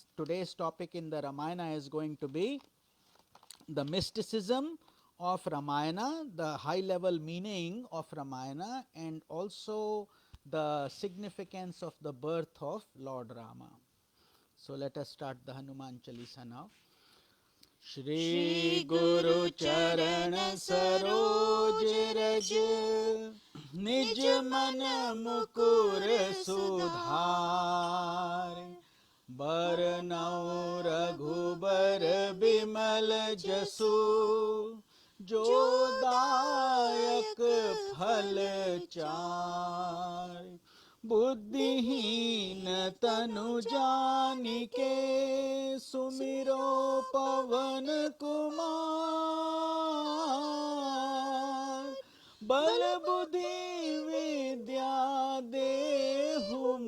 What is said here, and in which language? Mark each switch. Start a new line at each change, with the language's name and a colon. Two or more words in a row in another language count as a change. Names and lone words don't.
English: Today's topic in the Ramayana is going to be the mysticism of Ramayana, the high level meaning of Ramayana, and also the significance of the birth of Lord Rama. So let us start the Hanuman Chalisa now.
Awadhi: श्री गुरु चरन सरोज रज निज मन मुकुर सुधार बरनउँ रघुबर बिमल जसु जो दायक फल चार बुद्धिहीन तनु जानिके सुमिरो पवन कुमार बल बुद्धि विद्या देहु